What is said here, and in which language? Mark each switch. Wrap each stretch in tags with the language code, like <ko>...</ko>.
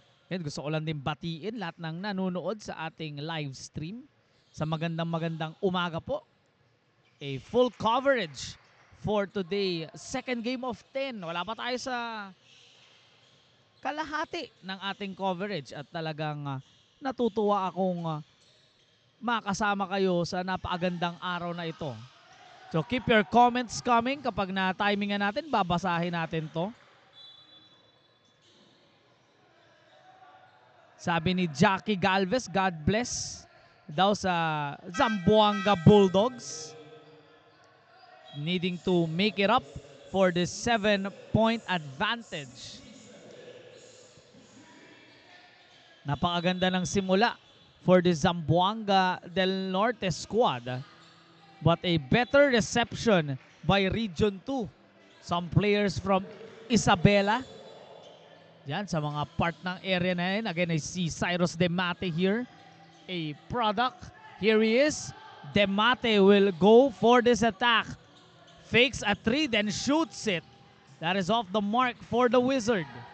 <tl>And gusto ko lang din batiin lahat ng nanonood sa ating live stream. Sa magandang umaga po.</tl> <en>A full coverage for today. Second game of 10.</en> <tl>Wala pa tayo sa kalahati ng ating coverage. At talagang natutuwa akong makasama kayo sa napakagandang araw na ito.</tl> <en>So keep your comments coming.</en> <tl>Kapag na-timingan natin, babasahin natin to. Sabi ni Jackie Galvez, God bless daw sa Zamboanga Bulldogs.</tl> <en>Needing to make it up for this 7-point advantage.</en> <tl>Napakaganda ng simula</tl> <en>for the Zamboanga del Norte squad. But a better reception by Region 2. Some players from Isabela.</en> <tl>Yan, sa mga part ng area na yun.</tl> <en>Again, I see Cyrus Demate here. A product. Here he is. Demate will go for this attack. Fakes a 3, then shoots it. That is off the mark for the Wizard.</en>